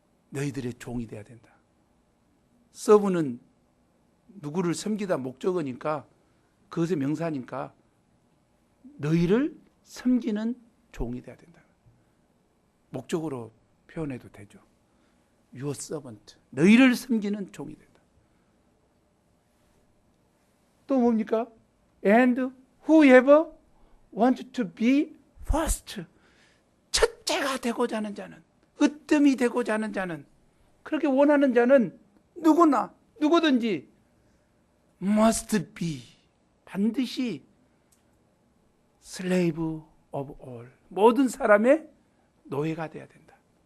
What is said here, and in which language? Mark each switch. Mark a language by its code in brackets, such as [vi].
[ko] 너희들의 종이 돼야 된다. 서브는 누구를 섬기다 목적어니까, 그것의 명사니까 너희를 섬기는 종이 돼야 된다. 목적으로 표현해도 되죠. [en] Your servant. [ko] 너희를 섬기는 종이 된다. 또 뭡니까? [en] And whoever wants to be first. [ko] 첫째가 되고자 하는 자는, 으뜸이 되고자 하는 자는, 그렇게 원하는 자는 누구든지 [en] must be, [ko] 반드시 [en] slave of all, [ko] 모든 사람의 노예가 돼야 된다.